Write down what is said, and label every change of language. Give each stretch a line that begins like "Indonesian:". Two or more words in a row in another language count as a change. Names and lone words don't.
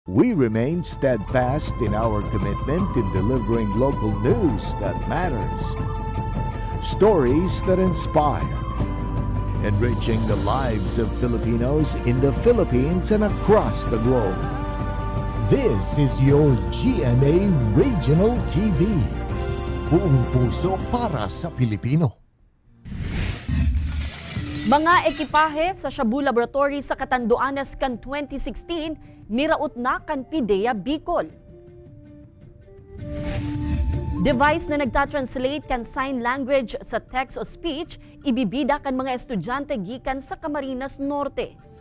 English: We remain steadfast in our commitment in delivering local news that matters, stories that inspire, enriching the lives of Filipinos in the Philippines and across the globe. This is your GMA Regional TV.
Filipino: Buong puso para sa Pilipino.
Bikol: Mga ekipahe sa Shabu Laboratory sa Catanduanes kan 2016, niraot na kan PIDEA Bicol. Device na nagta-translate kan
English: sign language
Bikol: sa text o speech, ibibida kan mga estudyante gikan sa Camarines Norte.